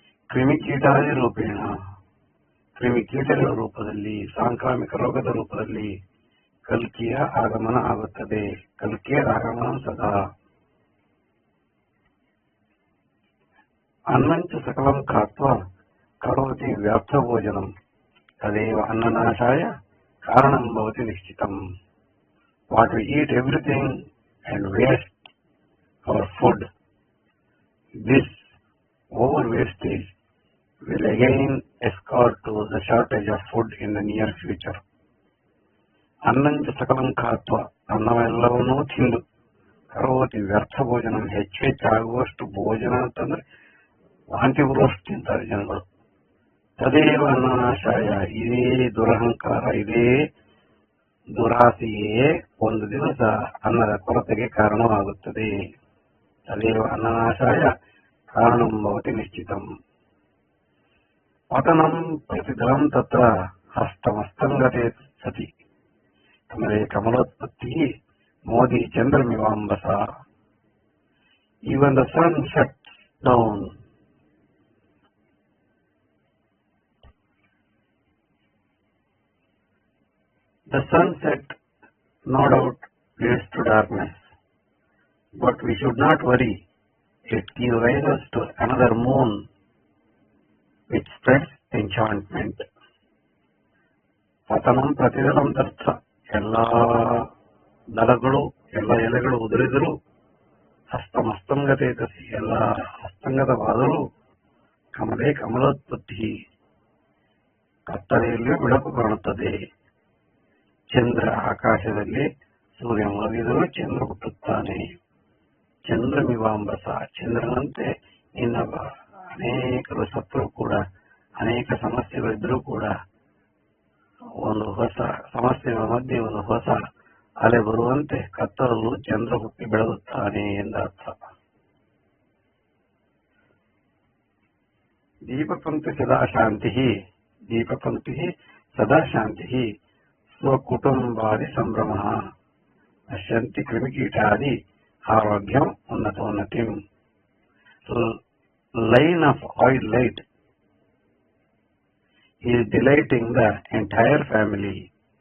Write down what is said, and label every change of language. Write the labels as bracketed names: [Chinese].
[Sanskrit] ಕ್ರಿಮಿಕೀಟಾದಿ ರೂಪೇಣ, [Kannada] ಕ್ರಿಮಿಕೀಟಗಳ ರೂಪದಲ್ಲಿ, ಸಾಂಕ್ರಾಮಿಕ ರೋಗದ ರೂಪದಲ್ಲಿ ಕಲ್ಕಿಯ ಆಗಮನ ಆಗುತ್ತದೆ. ಕಲ್ಕಿಯ ಆಗಮನ ಸದಾ. [Sanskrit] ಅನ್ನಂಚ ಸಕಲಂ ಖಾತ್ವ ಕರೋತಿ ವ್ಯಾಪ್ತ ಭೋಜನಂ ತದೇವ ಅನ್ನನಾಶಾಯ ಕಾರಣಂ ಭವತಿ ನಿಶ್ಚಿತಂ. [English] What we eat everything and waste our food, this over wastage will again escort to the shortage of food in the near future. [Sanskrit] ಅನ್ನಂಚ ಸಕಲಂ ಖಾತ್ವ, [Kannada] ಅನ್ನವೆಲ್ಲವನ್ನೂ ತಿಂದು, [Sanskrit] ಕರೋತಿ ವ್ಯರ್ಥ ಭೋಜನ, [Kannada] ಹೆಚ್ಚಾಗುವಷ್ಟು ಭೋಜನ ಅಂತಂದ್ರೆ ವಾಂತಿ ಬರುವಷ್ಟು ತಿಂತಾರೆ ಜನಗಳು. [Sanskrit] ತದೇವ ಅನ್ನನಾಶಾಯ, [Kannada] ಇದೇ ದುರಹಂಕಾರ, ಇದೇ ದುರಾಸೆಯೇ ಒಂದು ದಿವಸ ಅನ್ನದ ಕೊರತೆಗೆ ಕಾರಣವಾಗುತ್ತದೆ. [Sanskrit] ತದೇವ ಅನ್ನನಾಶಾಯ ಕಾರಣಂ ಭವತಿ ನಿಶ್ಚಿತಂ. ಪತನಂ ಪ್ರತಿದರಂ ತತ್ರ ಹಸ್ತಮಸ್ತಂಗತೆ ಸತಿ ಕಮಲೇ ಕಮಲೋತ್ಪತ್ತಿ Modi ಚಂದ್ರಮಿವಾಂಬಸ. [English] Even the sun sets down, the sunset no doubt leads to darkness, but we should not worry. It gives rise to another moon which spreads enchantment. [Sanskrit] ಪತನಂ ಪ್ರತಿದಲಂ ತರ್ಥ, [Kannada] ಎಲ್ಲ ದಳಗಳು, ಎಲ್ಲ ಎಲೆಗಳು ಉದುರಿದರು, [Sanskrit] ಹಸ್ತಮಸ್ತಂಗತೆ ತಸಿ, [Kannada] ಎಲ್ಲ ಹಸ್ತಂಗತವಾದರೂ, [Sanskrit] ಕಮಲೇ ಕಮಲೋತ್ಪತ್ತಿ, [Kannada] ಕತ್ತಲೆಯಲ್ಲಿ ಬೆಳಕು ಕಾಣುತ್ತದೆ. ಚಂದ್ರ ಆಕಾಶದಲ್ಲಿ, ಸೂರ್ಯ ಮುಳುಗಿದರೂ ಚಂದ್ರ ಹುಟ್ಟುತ್ತಾನೆ. ಚಂದ್ರಮಿವಾಂಬಸ, ಚಂದ್ರನಂತೆ ಇನ್ನೊಬ್ಬ ಅನೇಕರು ಸತ್ತರೂ ಕೂಡ, ಅನೇಕ ಸಮಸ್ಯೆಗಳಿದ್ರೂ ಕೂಡ ಒಂದು ಹೊಸ ಸಮಸ್ಯೆಗಳ ಮಧ್ಯೆ ಒಂದು ಹೊಸ ಅಲೆ ಬರುವಂತೆ ಕತ್ತಲಲ್ಲೂ ಚಂದ್ರ ಹುಟ್ಟಿ ಬೆಳಗುತ್ತಾನೆ ಎಂದರ್ಥ. [Sanskrit] ದೀಪಪಂಕ್ತಿ ಸದಾ ಶಾಂತಿ, ದೀಪಪಂಕ್ತಿ ಸದಾ ಶಾಂತಿ, ಸ್ವಕುಟುಂಬಾದಿ ಸಂಭ್ರಮ, ನಶ್ಯಂತಿ ಕ್ರಿಮಿಕೀಟಾದಿ ಆರೋಗ್ಯಂ ಉನ್ನತೋನ್ನತಿಂ. [English] Line of oil light is delighting the entire family.